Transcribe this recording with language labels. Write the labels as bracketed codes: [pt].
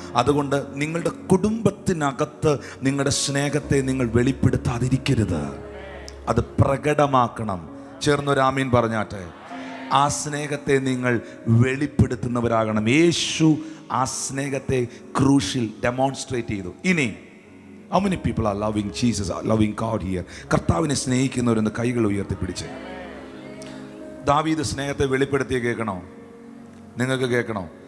[ml] അതുകൊണ്ട് നിങ്ങളുടെ കുടുംബത്തിനകത്ത് നിങ്ങളുടെ സ്നേഹത്തെ നിങ്ങൾ വെളിപ്പെടുത്താതിരിക്കരുത്. അത് പ്രകടമാക്കണം. ചേർന്നൊരു ആമീൻ പറഞ്ഞാട്ടെ. ആ സ്നേഹത്തെ നിങ്ങൾ വെളിപ്പെടുത്തുന്നവരാകണം. യേശു ആ സ്നേഹത്തെ ക്രൂശിൽ ഡെമോൺസ്ട്രേറ്റ് ചെയ്തു. ഇനി [en] how many people are loving Jesus, are loving God here? [ml] കർത്താവിനെ സ്നേഹിക്കുന്നവരൊന്ന് കൈകൾ ഉയർത്തിപ്പിടിച്ച്. ദാവീദ് സ്നേഹത്തെ വെളിപ്പെടുത്തിയ കേൾക്കണോ? നിങ്ങൾക്ക് കേൾക്കണോ?